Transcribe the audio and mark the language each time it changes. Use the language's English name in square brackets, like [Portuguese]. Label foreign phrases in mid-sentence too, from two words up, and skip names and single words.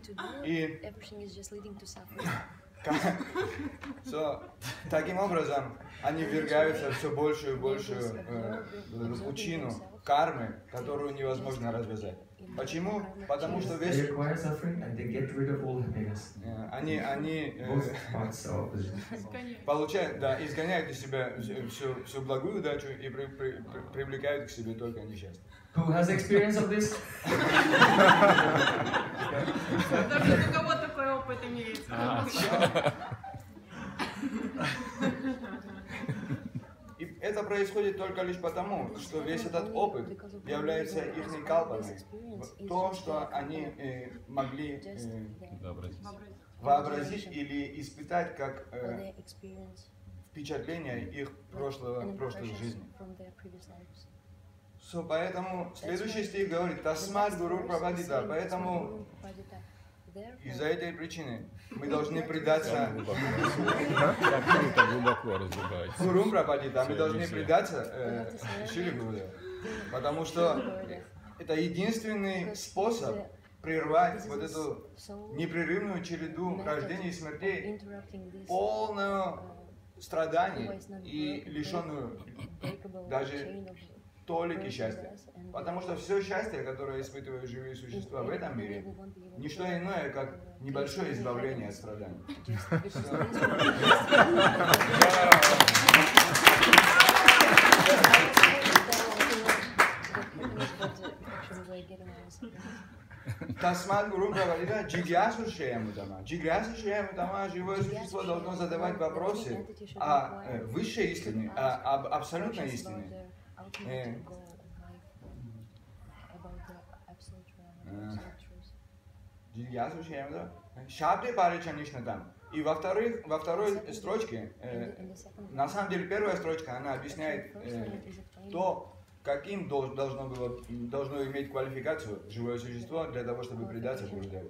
[Russian] И таким образом они ввергаются в все большую и большую пучину кармы, которую невозможно развязать. Почему? Потому что весь... Они получают, да, изгоняют из себя всю благую удачу и привлекают к себе только несчастье. [English] Who has experience of this? [Russian] Даже у кого такой опыт имеется? И это происходит только лишь потому, что весь этот опыт является их калпаной. То, что они могли вообразить или испытать как впечатление их прошлой жизни. Поэтому следующий стих говорит, [Sanskrit] «तस्मात् गुरु प्रपद्येत». [Russian] Поэтому из-за этой причины мы должны предаться [Sanskrit] गुरु प्रपद्येत, [Russian] мы должны предаться Шри Гурудеву. Потому что это единственный способ прервать вот эту непрерывную череду рождений и смертей, полную страданий и лишенную даже толики счастья. Потому что все счастье, которое испытывают живые существа в этом мире, не что иное, как небольшое избавление от страданий. [Sanskrit] तस्मात् गुरु प्रपद्येत जिज्ञासुः श्रेय उत्तमम्. जिज्ञासुः श्रेय उत्तमम्, [Russian] живое существо должно задавать вопросы о высшей истине, об абсолютной истине. [Sanskrit] जिज्ञासुः श्रेय उत्तमम्. शाब्दे परे च निष्णातम्. [Russian] И во второй строчке, на самом деле первая строчка, она объясняет то, каким должно иметь квалификацию живое существо для того, чтобы предаться Гурудеву.